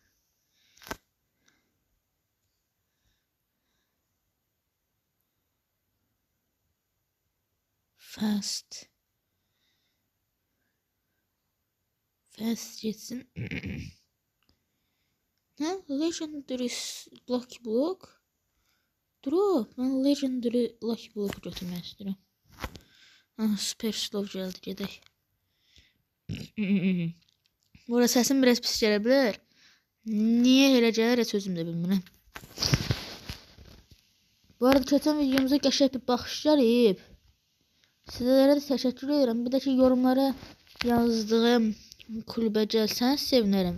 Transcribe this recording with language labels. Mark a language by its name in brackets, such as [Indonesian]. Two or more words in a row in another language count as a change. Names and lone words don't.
[Turkish] Fast geçsin. Ha? Legendary Lucky Block. Drop. Ben Legendary Lucky Block götürmek istiyorum. [Azerbaijani] Ah, süper slow geldi gedək. Burada səsim biraz pis gələ bilər. Niyə elə gəlir heç özüm də bilmirəm. Bu arada keçən videomuza qəşəng bir baxış gəlib. Sizlərə də təşəkkür edirəm. Bir də ki yorumlara yazdığım klubə gəlsəniz sevinərəm.